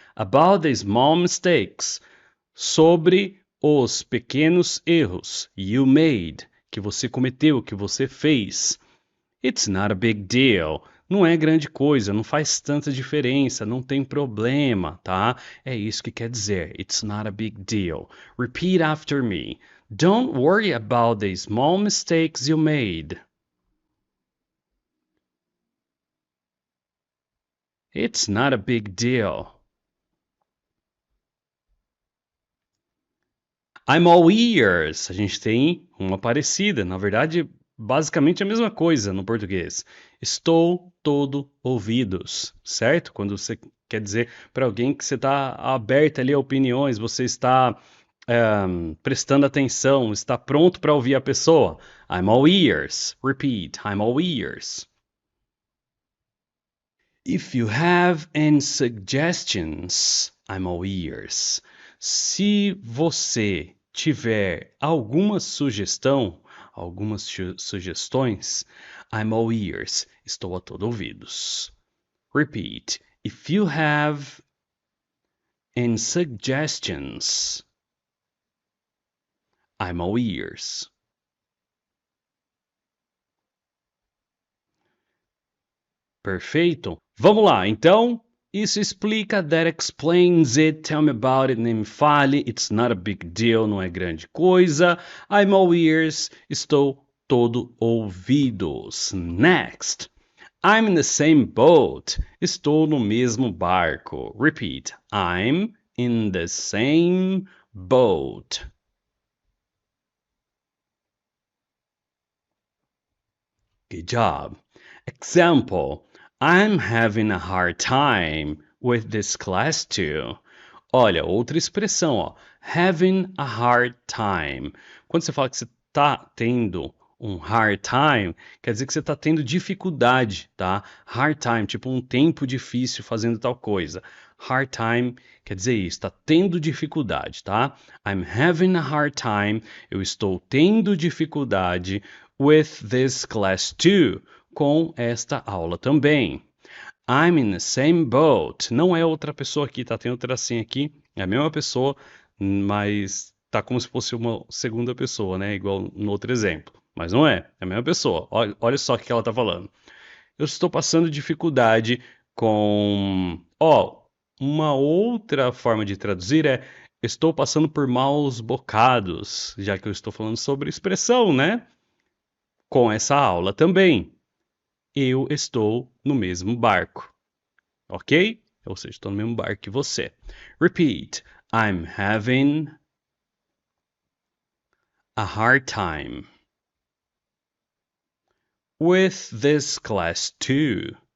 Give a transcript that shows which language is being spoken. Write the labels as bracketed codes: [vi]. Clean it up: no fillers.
[en] About the small mistakes. [pt] Sobre os pequenos erros [en] you made. [pt] Que você cometeu, que você fez. [en] It's not a big deal. [pt] não é grande coisa, não faz tanta diferença, não tem problema, tá? É isso que quer dizer. [en] It's not a big deal. Repeat after me. Don't worry about the small mistakes you made. It's not a big deal. I'm all ears. [pt] A gente tem uma parecida. Na verdade, basicamente a mesma coisa no português. Estou todo ouvidos, certo? Quando você quer dizer para alguém que você está aberto ali a opiniões, você está prestando atenção, está pronto para ouvir a pessoa. [en] I'm all ears. Repeat. I'm all ears. If you have any suggestions, I'm all ears. [pt] Se você tiver alguma sugestão, algumas sugestões, [en] I'm all ears. [pt] Estou a todo ouvidos. [en] Repeat. If you have any suggestions, I'm all ears. [pt] Perfeito. Vamos lá, então. Isso explica. [en] That explains it. Tell me about it. [pt] Nem me fale. [en] It's not a big deal. [pt] Não é grande coisa. [en] I'm all ears. [pt] Estou todo ouvidos. [en] Next. I'm in the same boat. [pt] Estou no mesmo barco. [en] Repeat. I'm in the same boat. Good job. Example. I'm having a hard time with this class too. [pt] Olha, outra expressão, ó. [en] Having a hard time. [pt] Quando você fala que você tá tendo um hard time, quer dizer que você tá tendo dificuldade, tá? Hard time, tipo um tempo difícil fazendo tal coisa. Hard time quer dizer isso, tá tendo dificuldade, tá? [en] I'm having a hard time. [pt] Eu estou tendo dificuldade [en] with this class too. [pt] Com esta aula também. [en] I'm in the same boat. [pt] Não é outra pessoa aqui, tá? Tem um tracinho aqui. É a mesma pessoa, mas tá como se fosse uma segunda pessoa, né? Igual no outro exemplo. Mas não é. É a mesma pessoa. Olha só o que ela tá falando. Eu estou passando dificuldade com. Ó, uma outra forma de traduzir é estou passando por maus bocados, já que eu estou falando sobre expressão, né? Com essa aula também. Eu estou no mesmo barco. Ok? Ou seja, estou no mesmo barco que você. [en] Repeat. I'm having a hard time with this class too.